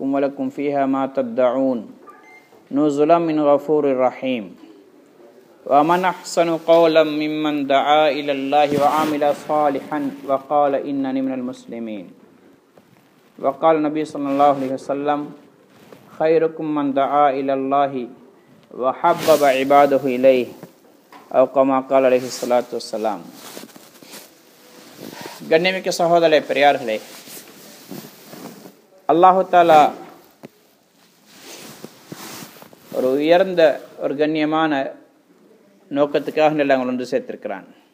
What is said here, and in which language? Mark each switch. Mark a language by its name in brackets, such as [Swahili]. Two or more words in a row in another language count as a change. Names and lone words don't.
[Arabic] ولكم فيها ما تدعون نزلا من غفور رحيم ومن أحسن قولا ممن دعا إلى الله وعمل صالحا وقال إنني من المسلمين وقال النبي صلى الله عليه وسلم خيركم من دعا إلى الله وحبب عباده إليه அவகமாக்கால் عليه الصلاة والسلام. [Tamil] கண்ணியமிக்க சகோதரர்களே, பெரியார்களே, [Arabic] الله تعالى [Tamil] ஒரு உயர்ந்த ஒரு கண்ணியமான நோக்கத்துக்காக எல்லாம் ஒன்று சேர்த்திருக்கிறான்.